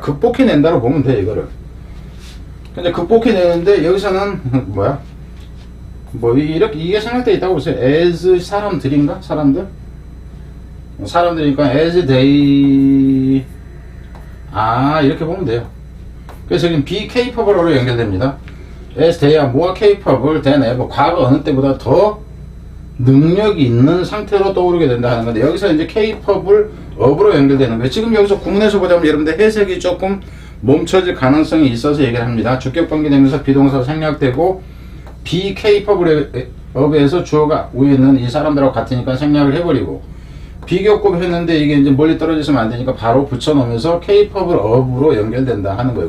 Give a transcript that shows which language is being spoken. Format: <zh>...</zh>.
<ko>극복해낸다로 보면 돼 이거를. 근데 극복해내는데 여기서는 뭐야? 뭐 이렇게 이게 생각되어 있다고 보세요. as 사람들인가? 사람들이니까 as they 이렇게 보면 돼요. 그래서 지금 be capable로 연결됩니다.</ko> <en>as they are more capable than ever.</en> <ko>과거 어느 때보다 더 능력이 있는 상태로 떠오르게 된다 하는 건데 여기서 이제 capable of로 연결되는 거예요. 지금 여기서 구문에서 보자면 여러분들 해석이 조금 멈춰질 가능성이 있어서 얘기를 합니다. 주격 번개되면서 비동사 생략되고 be capable of에서 주어가 위에 있는 이 사람들하고 같으니까 생략을 해버리고 비교급 했는데 이게 이제 멀리 떨어지시면 안 되니까 바로 붙여놓으면서 capable of로 연결된다 하는 거예요.</ko>